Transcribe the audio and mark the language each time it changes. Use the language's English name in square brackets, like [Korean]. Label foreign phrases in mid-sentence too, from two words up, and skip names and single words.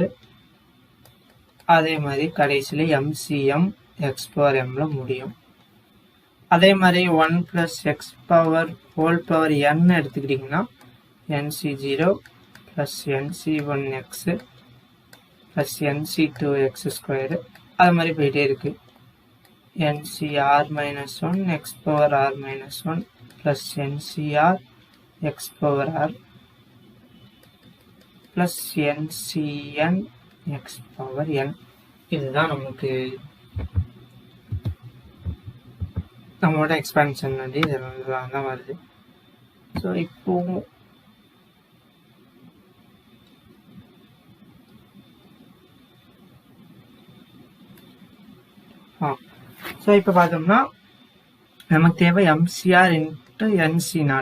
[Tamil] அதே மாதிரி கடைசியில் MCM x⁻m முடியும். அதே மாதிரி 1 + x⁻n எடுத்துக்கிட்டிங்கன்னா NC0 + NC1x + NC2x². அது மாதிரி போயிட்டே இருக்கு. NCR-1 x⁻r-1 + NCR x⁻r + NCN x⁻n. இதுதான் நமக்கு நம்மளோட எக்ஸ்பேன்ஷன் வந்து இதெல்லாம் தான் வருது. ஸோ இப்போ இப்போ பார்த்தோம்னா நமக்கு தேவை MCR இன்ட்டு NC0.